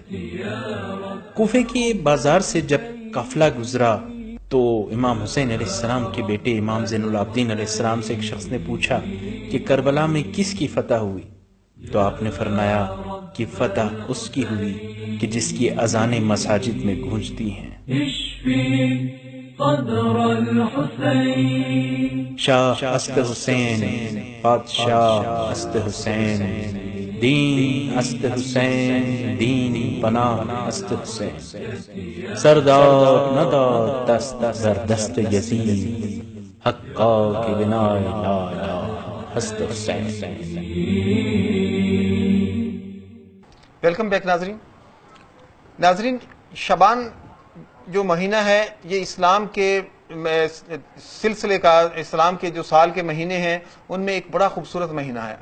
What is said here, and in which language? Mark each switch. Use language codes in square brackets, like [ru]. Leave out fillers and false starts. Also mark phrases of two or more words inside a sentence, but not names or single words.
[ur] کوفے کی بازار سے جب قافلہ گزرا تو امام حسین [ar] علیہ السلام [ur] کے بیٹے امام زین العابدین [ar] علیہ السلام [ur] سے ایک شخص نے پوچھا کہ کربلا میں کس کی فتح ہوئی؟ تو آپ نے فرمایا کہ فتح اس کی ہوئی کہ جس کی اذانیں مساجد میں گونجتی ہیں۔ [fa] شاہ است حسین، بادشاہ است حسین، دین است حسین، دین پناہ است حسین، سردار ندار دست در دست یزید، حقا کی بنا [ar] لا الہ [fa] است حسین۔ [en] welcome back [ur] ناظرین، شعبان جو مہینہ ہے یہ اسلام کے سلسلے کا، اسلام کے جو سال کے مہینے ہیں ان میں ایک بڑا خوبصورت مہینہ ہے۔